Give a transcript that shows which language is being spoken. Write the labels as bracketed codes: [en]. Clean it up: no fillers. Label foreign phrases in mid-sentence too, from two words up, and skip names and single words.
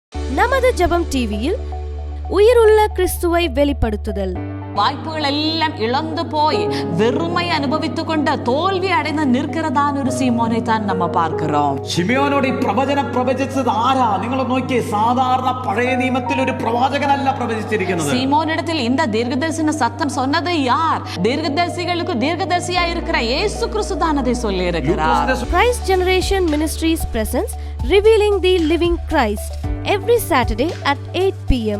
[ta] நமது ஜெபம் டிவியில் உயிருள்ள கிறிஸ்துவை வெளிப்படுத்துதல். வாய்ப்புகள் எல்லாம் இழந்து போய் வெறுமை அனுபவித்துக் [ml] തോൽവി അടഞ്ഞ് നിൽക്കുന്നതാണ് ഒരു സീമോനെ താൻ നമ്മ [ta] பார்க்கிறோம். [ml] ശിമയോനോട് ഈ പ്രവചനം പ്രവചിച്ചത് ആരാ? നിങ്ങൾ നോക്കിയേ, സാധാരണ പഴയ നിയമത്തിൽ ഒരു പ്രവാചകനല്ല പ്രവചിച്ചിരിക്കുന്നത്. [ta] സീമോനിடத்தில் இந்த தீர்க்கதரிசன சத்தம் சொன்னது யார்? தீர்க்கதரிசிகளுக்கு தீர்க்கதரிசியா இருக்கிற இயேசு கிறிஸ்து தான் அதை சொல்லி இருக்கிறார். [en] Christ Generation Ministries presents Revealing the Living Christ every Saturday at 8 p.m.